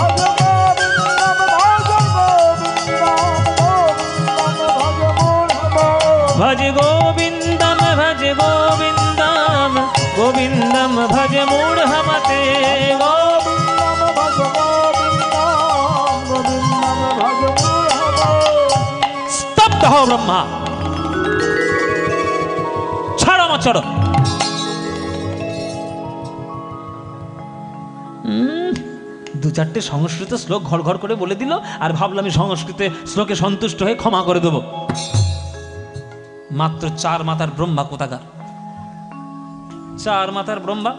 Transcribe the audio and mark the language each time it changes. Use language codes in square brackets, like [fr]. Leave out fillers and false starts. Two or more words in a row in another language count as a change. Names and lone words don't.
[sa] भज गोविन्दं भज गोविन्दं गोविन्दं भज मूढमते स्तब्ध [bn] স্তব্ধ হও ব্রহ্মা, ছাড়ো আমার চরণ। দু চারটে সংস্কৃত শ্লোক ঘর ঘর করে বলে দিল, আর ভাবলাম আমি সংস্কৃত শ্লোকে সন্তুষ্ট হয়ে ক্ষমা করে দেব। মাত্র 4 মাথার ব্রহ্মা কোথাকার, 4 মাথার ব্রহ্মা।